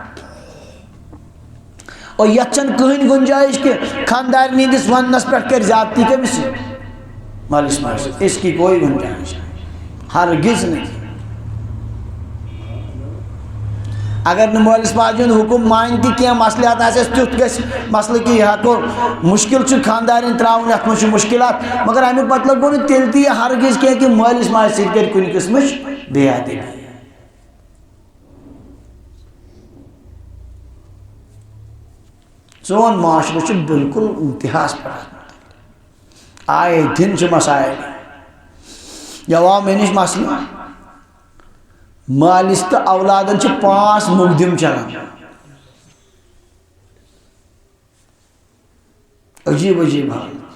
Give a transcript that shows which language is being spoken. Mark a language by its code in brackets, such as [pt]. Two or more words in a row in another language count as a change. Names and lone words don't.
[ks] اور یتھ چھنہٕ کٕہٕنۍ گُنجٲیِش کہ خانٛدارنہِ ہِنٛدِس وننس پٮ۪ٹھ کرِ زیادتی کٔمِس مٲلِس ماجہِ [ur] اس کی کوئی گنجائش نہیں ہرگز نہیں [ks] اگر نہٕ مٲلِس ماجہِ ہُنٛد حُکم مانہِ تہِ کینٛہہ مصلحت آسٮ۪س تیُتھ گژھِ مسلہٕ کہ یہِ ہٮ۪کو مُشکل چھُ خانٛدارٮ۪ن ترٛاوُن یتھ منٛز چھُ مُشکلات مگر امیُک مطلب گوٚو نہٕ تیٚلہِ تہِ یہِ ہرگز کینٛہہ کہ مٲلِس ماجہِ سۭتۍ کرِ کُنہِ قٕسمٕچ بے ادبی سون معاشرٕ چھُ بالکل انتہاہس پٮ۪ٹھ آیے دِن چھِ مسائل یو آو مےٚ نِش مسلہٕ مٲلِس تہٕ اولادن چھِ 5 مقدم چلان عجیب عجیب حال